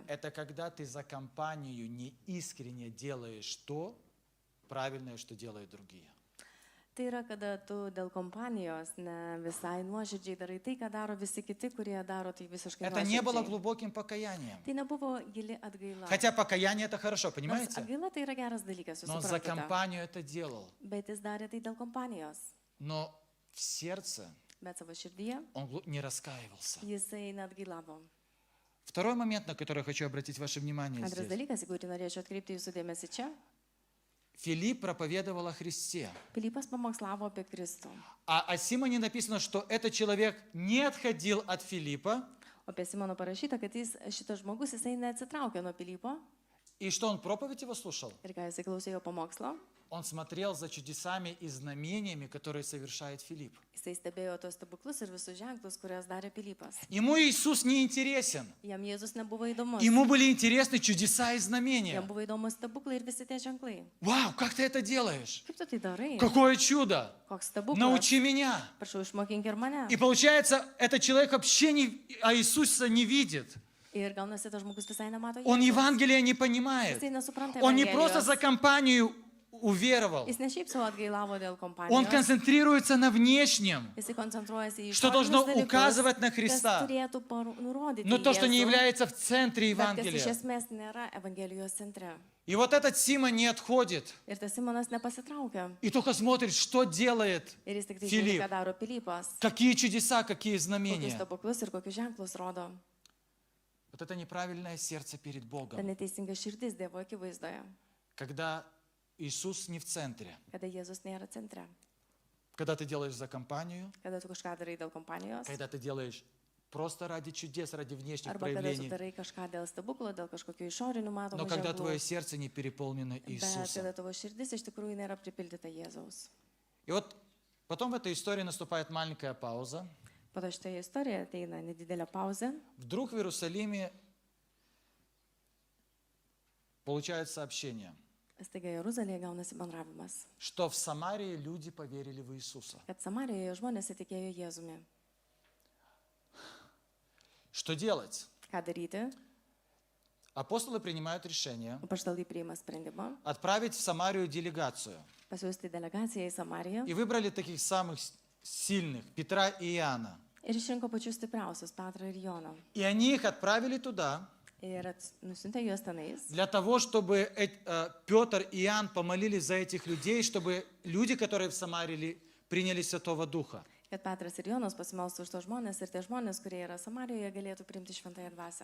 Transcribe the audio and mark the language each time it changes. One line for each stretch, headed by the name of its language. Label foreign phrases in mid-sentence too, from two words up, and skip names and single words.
Russian: Это когда ты за компанию неискренне делаешь то правильное, что делают другие.
Lithuanian: Tai yra, kada tu dėl kompanijos ne visai nuoširdžiai darai tai, ką daro visi kiti, kurie daro tai visiškai
Russian: Это не было
Lithuanian: nuoširdžiai.
Russian: глубоким покаянием.
Lithuanian: Tai nebuvo gili atgaila.
Russian: Хотя покаяние это хорошо,
Lithuanian: Nors
Russian: понимаете?
Lithuanian: atgaila tai yra geras dalykas, jūs
Russian: Но за
Lithuanian: suprantate.
Russian: компанию это делал.
Lithuanian: Bet jis darė tai dėl kompanijos.
Russian: Но в сердце
Lithuanian: Bet savo širdyje
Russian: он не раскаивался.
Lithuanian: jisai net gailavo.
Russian: Второй момент, на который я хочу обратить ваше внимание
Lithuanian: Antras
Russian: здесь.
Lithuanian: dalykas, į kurį norėčiau atkreipti jūsų dėmesį čia.
Russian: Филипп проповедовал о Христе.
Lithuanian: Pilypas pamokslavo apie Kristų.
Russian: А о Симоне написано, что этот человек не отходил от Филиппа,
Lithuanian: O apie Simoną parašyta, kad šitas žmogus, jisai neatsitraukė nuo Pilypo.
Russian: и что он проповедь его слушал.
Lithuanian: Ir ką jisai klausėjo pamokslo,
Russian: Он смотрел за чудесами и знамениями, которые совершает Филипп.
Lithuanian: jisai stebėjo tos stebuklus ir visus ženklus, kurias darė Pilypas.
Russian: Ему Иисус не интересен.
Lithuanian: Jam Jėzus nebuvo įdomus.
Russian: Ему были интересны чудеса и знамения.
Lithuanian: Jam buvo įdomus stebuklai ir visi tie ženklai.
Russian: Вау, как ты это делаешь?
Lithuanian: Kaip tu tai darai?
Russian: Какое чудо!
Lithuanian: Koks stebuklas?
Russian: Научи меня.
Lithuanian: Prašau, išmokink ir mane.
Russian: И получается, этот человек вообще о Иисусе не видит.
Lithuanian: Ir gaunasi, tas žmogus visai nemato
Russian: Он
Lithuanian: Jėzaus.
Russian: Евангелие не понимает.
Lithuanian: Jisai nesupranta
Russian: Он не просто
Lithuanian: Evangelijos.
Russian: за компанию уверовал.
Lithuanian: Jis ne šiaip savo atgailavo dėl
Russian: Он
Lithuanian: kompanijos.
Russian: концентрируется на внешнем.
Lithuanian: Jisai koncentruojasi į
Russian: Что
Lithuanian: išorinius
Russian: должно
Lithuanian: dalykus,
Russian: указывать на
Lithuanian: kas
Russian: Христа.
Lithuanian: turėtų nurodyti
Russian: Но то, что не
Lithuanian: Jėzų,
Russian: является в центре
Lithuanian: bet kas iš
Russian: Евангелия.
Lithuanian: esmės nėra Evangelijos centre.
Russian: И вот этот Симон не отходит.
Lithuanian: Ir tas Simonas nepasitraukia.
Russian: И только смотрит, что делает,
Lithuanian: Ir jis tik tai žiūri,
Russian: Филипп.
Lithuanian: ką daro Pilypas.
Russian: какие чудеса, какие
Lithuanian: Kokius
Russian: знамения.
Lithuanian: stebuklus ir kokius ženklus rodo.
Russian: Вот это неправильное сердце перед
Lithuanian: Ta
Russian: Богом.
Lithuanian: neteisinga širdis Dievo akivaizdoje.
Russian: Когда Иисус не в центре.
Lithuanian: Kada Jėzus nėra centre.
Russian: Когда ты делаешь за компанию.
Lithuanian: Kada tu kažką darai dėl kompanijos.
Russian: Когда ты делаешь просто ради чудес, ради внешних
Lithuanian: Arba kada tu
Russian: проявлений.
Lithuanian: darai kažką dėl stebuklo, dėl kažkokių išorinių
Russian: Но
Lithuanian: matomų
Russian: когда твое
Lithuanian: ženklų.
Russian: сердце не переполнено
Lithuanian: Bet
Russian: Иисусом.
Lithuanian: kada tavo širdis iš tikrųjų nėra pripildyta Jėzaus.
Russian: И вот потом в этой истории наступает маленькая пауза.
Lithuanian: Po to šitoje istorijoje ateina nedidelė pauzė.
Russian: Вдруг в Иерусалиме получают сообщение,
Lithuanian: Staiga Jeruzalėje gaunasi bendravimas,
Russian: что в Самарии люди поверили в Иисуса.
Lithuanian: kad Samarijoje žmonės įtikėjo Jėzumi.
Russian: Что делать?
Lithuanian: Ką daryti?
Russian: Апостолы принимают решение
Lithuanian: Apaštalai priima sprendimą
Russian: отправить в Самарию делегацию.
Lithuanian: pasiūsti delegaciją į Samariją
Russian: И выбрали таких самых сильных, Петра и Иоанна.
Lithuanian: ir išrinko pačius stipriausius Petrą ir Joną.
Russian: И они их отправили туда,
Lithuanian: Ir nusintė juos tenais,
Russian: для того, чтобы Петр и Иоанн помолились за этих людей, чтобы люди, которые в Самарии, приняли Святого Духа.
Lithuanian: kad Petras ir Jonas pasimelstų už tos žmonės ir tie žmonės, kurie yra Samarijoje, galėtų priimti šventąją dvasią.